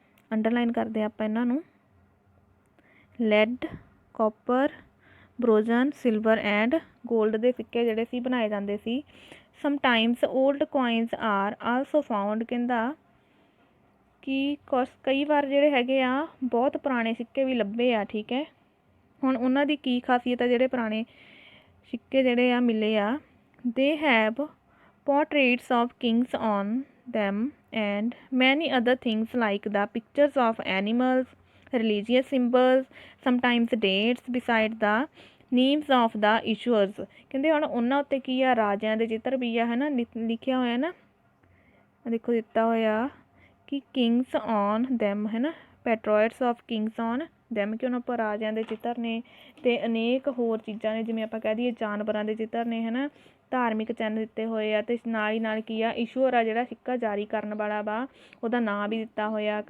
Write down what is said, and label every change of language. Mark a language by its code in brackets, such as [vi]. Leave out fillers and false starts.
[pa] Underline ਕਰਦੇ ਆਪਾਂ ਇਹਨਾਂ ਨੂੰ। Lead, copper, ਬ੍ਰੋਂਜ਼, silver and gold ਦੇ ਸਿੱਕੇ ਜਿਹੜੇ ਸੀ ਬਣਾਏ ਜਾਂਦੇ ਸੀ। [en] Sometimes old coins are also found. [pa] ਕਹਿੰਦਾ ਕਿ ਕਈ ਵਾਰ ਜਿਹੜੇ ਹੈਗੇ ਆ ਬਹੁਤ ਪੁਰਾਣੇ ਸਿੱਕੇ ਵੀ ਲੱਭੇ ਆ, ਠੀਕ ਹੈ। ਹੁਣ ਉਹਨਾਂ ਦੀ ਕੀ ਖਾਸੀਅਤ ਆ? ਜਿਹੜੇ ਪੁਰਾਣੇ ਸਿੱਕੇ ਜਿਹੜੇ ਆ ਮਿਲੇ ਆ, [en] They have portraits of kings on them and many other things like the pictures of animals, religious symbols, sometimes dates beside the names of the issuers। [pa] ਕਹਿੰਦੇ ਹੁਣ ਉਹਨਾਂ ਉੱਤੇ ਕੀ ਆ? ਰਾਜਿਆਂ ਦੇ ਚਿੱਤਰ ਵੀ ਆ ਹੈ ਨਾ, ਲਿਖਿਆ ਹੋਇਆ ਨਾ, ਦੇਖੋ ਦਿੱਤਾ ਹੋਇਆ ਕਿ [en] kings on them [pa] ਹੈ ਨਾ, [en] portraits of kings on them, [pa] ਕਿ ਉਹਨਾਂ ਉੱਪਰ ਰਾਜਿਆਂ ਦੇ ਚਿੱਤਰ ਨੇ, ਅਤੇ ਅਨੇਕ ਹੋਰ ਚੀਜ਼ਾਂ ਨੇ, ਜਿਵੇਂ ਆਪਾਂ ਕਹਿ ਦਈਏ ਜਾਨਵਰਾਂ ਦੇ ਚਿੱਤਰ ਨੇ ਹੈ ਨਾ, ਧਾਰਮਿਕ ਚਿੰਨ੍ਹ ਦਿੱਤੇ ਹੋਏ ਆ। ਅਤੇ ਨਾਲ ਹੀ ਨਾਲ ਕੀ ਆ, ਇਸ਼ੂਅਰ ਆ ਜਿਹੜਾ ਸਿੱਕਾ ਜਾਰੀ ਕਰਨ ਵਾਲਾ ਵਾ, ਉਹਦਾ ਨਾਂ ਵੀ ਦਿੱਤਾ ਹੋਇਆ।